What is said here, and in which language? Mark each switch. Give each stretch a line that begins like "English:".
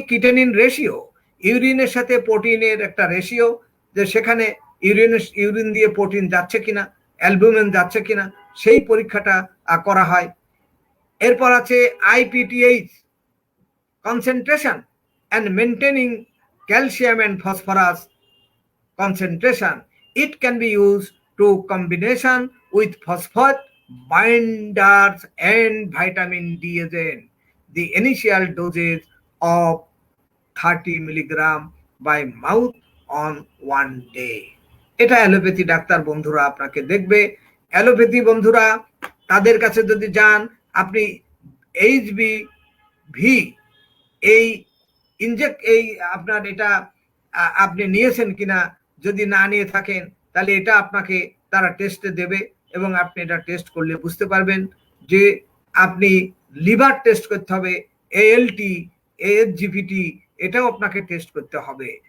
Bangla: কিটেনিন ratio, ইউরিনের সাথে প্রোটিনের একটা রেশিও, যে সেখানে ইউরিন দিয়ে প্রোটিন যাচ্ছে কিনা, অ্যালবুমিন যাচ্ছে কিনা, সেই পরীক্ষাটা করা হয়। এরপর আছে
English: IPTH, concentration and maintaining calcium and phosphorus concentration. It can be used to combination with phosphate binders and vitamin D agent. The initial dosage of 30 milligram by mouth on 1 day.
Bangla: এটা অ্যালোপ্যাথি ডাক্তার বন্ধুরা আপনাকে দেখবে। Allopathy বন্ধুরা তাদের কাছে যদি যান, আপনি HBV এই আপনার এটা আপনি নিয়েছেন কিনা, যদি না নিয়ে থাকেন তাহলে এটা আপনাকে তারা টেস্টে দেবে, এবং আপনি এটা টেস্ট করলে বুঝতে পারবেন যে আপনি লিভার টেস্ট করতে হবে, ALT, ASGPT এটাও আপনাকে টেস্ট করতে হবে।